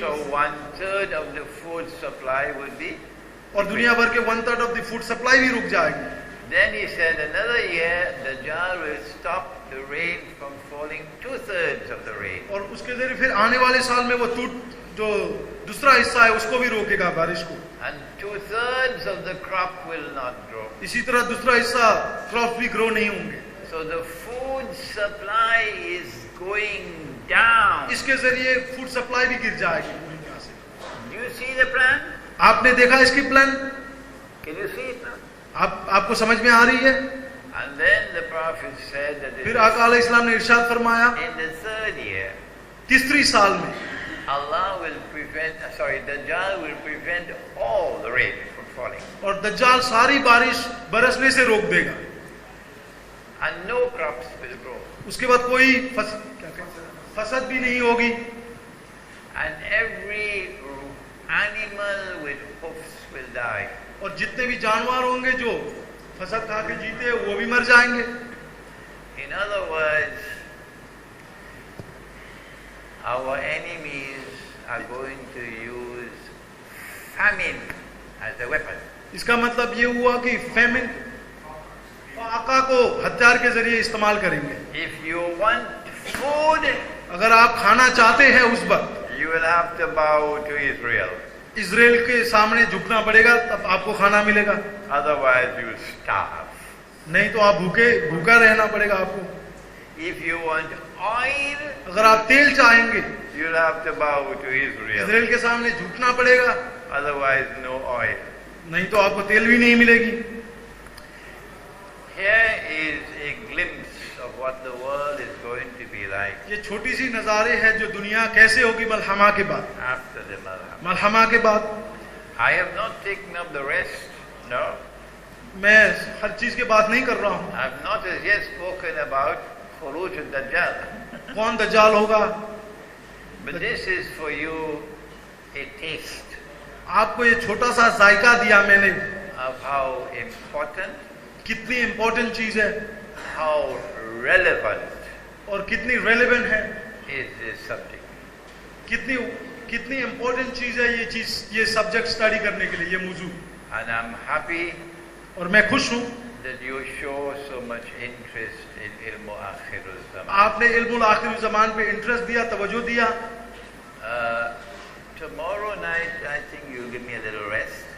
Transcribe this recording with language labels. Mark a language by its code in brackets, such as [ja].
[en] So 1/3 of the food supply would be. [hi] और दुनिया भर के [en] 1/3 of the food supply [hi] भी रुक जाएगी। [en] Then he said another year Dajjal will stop the rain from falling 2/3 of the rain. [hi] और उसके जरिए फिर आने वाले साल में वो जो दूसरा हिस्सा है उसको भी रोकेगा बारिश को। [en] And 2/3 of the crop will not grow. [hi] इसी तरह दूसरा हिस्सा क्रॉप भी ग्रो नहीं होंगे। [en] So the food supply is going down. [hi] इसके जरिए फूड सप्लाई भी गिर जाएगी पूरी तरह से। [en] Do you see the plan? [hi] आपने देखा इसकी plan? [en] Can you see it now? [hi] आपको समझ में आ रही है? [en] And then the prophet said that [hi] फिर आका अलैहिस्सलाम ने इरशाद फरमाया [en] in the 3rd year [hi] तीसरी साल में [en] Allah will Dajjal will prevent all the rain from falling. [hi] और दज्जाल सारी बारिश बरसने से रोक देगा। [en] And no crops will grow. [hi] उसके बाद कोई फसल भी नहीं होगी। [en] And every animal with hoofs will die. [hi] और जितने भी जानवर होंगे जो फसल खा के जीते वो भी मर जाएंगे। [en] In other words, our enemies are going to use famine as a weapon. [hi] इसका मतलब ये हुआ कि फेमिन आका को हथियार के जरिए इस्तेमाल करेंगे। [en] If you want food, [hi] अगर आप खाना चाहते हैं उस वक्त [en] you will have to bow to Israel. [hi] Israel के सामने झुकना पड़ेगा, तब आपको खाना मिलेगा। [en] Otherwise you will starve. [hi] नहीं तो आप भूखा रहना पड़ेगा आपको। [en] If you want oil, [hi] अगर आप तेल चाहेंगे [en] you will have to bow to Israel. [hi] Israel के सामने झुकना पड़ेगा, [en] Otherwise no oil. [hi] नहीं तो आपको तेल भी नहीं मिलेगी। [en] Here is a glimpse of what the world is going to be like [hi] ये छोटी सी नज़ारे है जो दुनिया कैसे होगी मलहमा के बाद। [en] after the Malham. [hi] मलहमा के बाद [en] I have not taken up the rest. No. [hi] मैं हर चीज की बात नहीं कर रहा हूँ। [en] I have not as yet spoken about Khuruj al-Dajjal. [hi] कौन दज्जाल होगा? [en] But this is for you a taste [hi] आपको ये छोटा सा जायका दिया मैंने, [en] of how important, [hi] कितनी इंपॉर्टेंट चीज है [en] how relevant [hi] और कितनी रेलेवेंट है, [en] is this subject. [hi] कितनी इंपॉर्टेंट चीज है ये सब्जेक्ट स्टडी करने के लिए, ये मौजू। [en] And I'm happy [hi] और मैं खुश हूँ [en] that you show so much interest in ilmu akhirul zaman. [hi] आपने इल्मुल आखिर ज़मान पे इंटरेस्ट दिया, तवज्जो दिया। [en] Tomorrow night I think you'll give me a little rest.